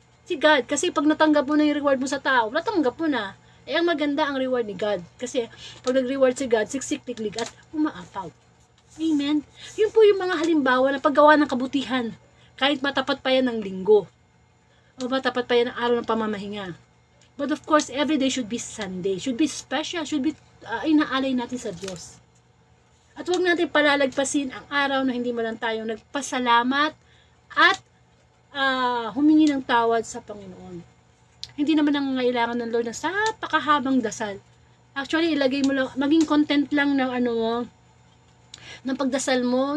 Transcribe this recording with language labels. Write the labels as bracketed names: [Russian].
[Filipino] Si God. Kasi pag natanggap mo na yung reward mo sa tao, natanggap mo na. Ang maganda ang reward ni God. Kasi pag nag-reward si God, siksik-tiklig at umaapaw. Amen? Yun po yung mga halimbawa ng paggawa ng kabutihan. Kahit matapat pa yan ng linggo. O matapat pa yan ng araw ng pamamahinga. [English] But of course, every day should be Sunday. Should be special. Should be [Filipino] inaalay natin sa Diyos. At huwag natin palalagpasin ang araw na hindi man lang tayo nagpasalamat at humingi ng tawad sa Panginoon. Hindi naman nangangailangan ng Lord ng napakahabang dasal. Actually, ilagay mo lang, maging content lang ng ng pagdasal mo.